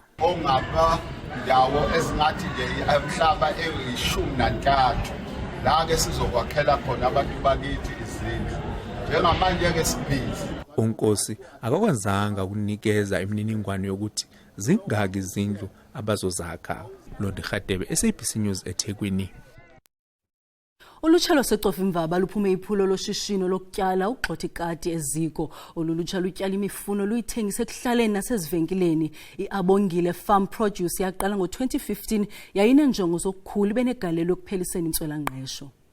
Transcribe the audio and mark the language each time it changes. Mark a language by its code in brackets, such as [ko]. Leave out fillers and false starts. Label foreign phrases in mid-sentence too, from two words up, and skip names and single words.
[zu] Ongaba ndawo ezingathi nje umhlaba e13 la ke sizokwakhela khona abantu bakithi izindlu. Njengamanje ke sibhizi. Unkosi akakwazanga ukunikeza imininingwane yokuthi zingaki izindlu abazozakha. Lodikhatebe, SABC News eThekwini. [xh] Ulutsha lwaseCofimvaba luphume iphulo loshishino lokutyala ugxotha ikati eziko. Olulutsha lutyala imifuno luyithengise ekuhlaleni nasezivenkileni. I-Abongile Farm Produce yaqala ngo-2015 yayineenjongo zokukhula ibe negalelo ekupheliseni intswelangqesho.